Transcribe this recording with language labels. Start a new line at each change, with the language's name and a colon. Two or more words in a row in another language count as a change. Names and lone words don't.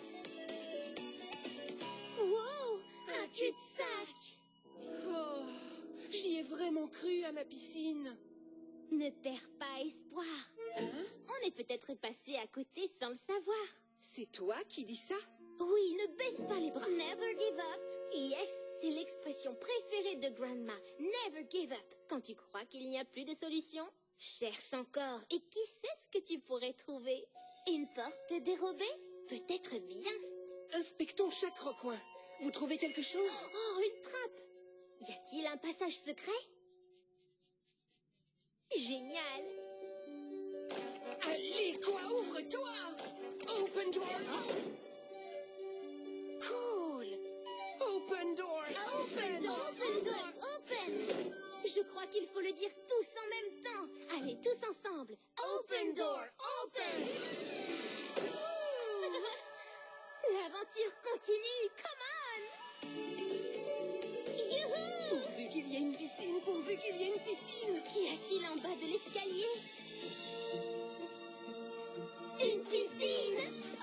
French: Wow! Un cul-de-sac! Oh, j'y ai vraiment cru à ma piscine. Ne perds pas espoir. Hein? On est peut-être passé à côté sans le savoir. C'est toi qui dis ça? Oui, ne baisse pas les bras.
English: Never give up. Yes,
French: c'est l'expression préférée de Grandma.
English: Never give up.
French: Quand tu crois qu'il n'y a plus de solution, cherche encore. Et qui sait ce que tu pourrais trouver? Une porte dérobée? Peut-être bien. Inspectons chaque recoin. Vous trouvez quelque chose? Oh, une trappe. Y a-t-il un passage secret? Génial. Allez, quoi, ouvre-toi!
English: Open door! Cool! Open door! Open! Open door, open.
French: Je crois qu'il faut le dire tous en même temps. Allez, tous ensemble.
English: Open door, open.
French: L'aventure continue,
English: come on.
French: Youhou! Pourvu qu'il y ait une piscine, pourvu qu'il y ait une piscine! Qu'y a-t-il en bas de l'escalier? Une piscine! Oh,